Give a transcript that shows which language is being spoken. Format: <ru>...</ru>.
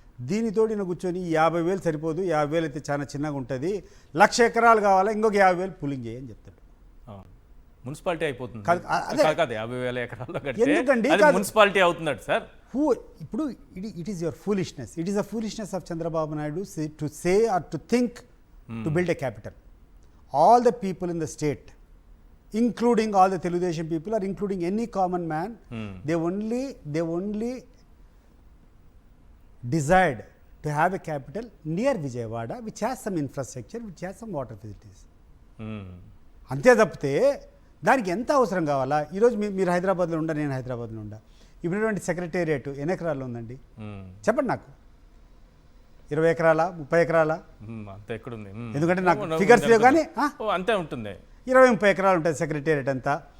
<te>దీనితో కూర్చొని 50,000 సరిపోదు, 50,000 అయితే చాలా చిన్నగా ఉంటుంది, 1,00,000 ఎకరాలు కావాలా, ఇంకొక 50,000 పూలింగ్ చేయని చెప్తాడు. మున్సిపాలిటీ అయిపోతుంది. 50,000 ఎకరాల్లో ఎందుకండి మున్సిపాలిటీ అవుతున్నాడు సార్.</te> <en>ఇప్పుడు it is your foolishness. It is the foolishness of Chandrababu Naidu to say or to think to build a capital. All the people in the state, including all the Telugudesam people or including any common man, they only desired to have a capital near Vijayawada, which has some infrastructure, which has some water facilities.</en> <te>అంతే తప్పితే దానికి ఎంత అవసరం కావాలా? ఈరోజు మీరు హైదరాబాద్లో ఉండ, నేను హైదరాబాద్లో ఉండ. ఇప్పుడున్నటువంటి సెక్రటేరియట్ ఎన్ని ఎకరాల్లో ఉందండి చెప్పండి నాకు? 20 ఎకరాల, 30 ఎకరాల? అంతే ఎక్కడుంది? ఎందుకంటే నాకు ఫిగర్స్ లేవు, కానీ అంతే ఉంటుంది. 20-30 ఎకరాలు ఉంటుంది సెక్రటేరియట్ అంతా.</te>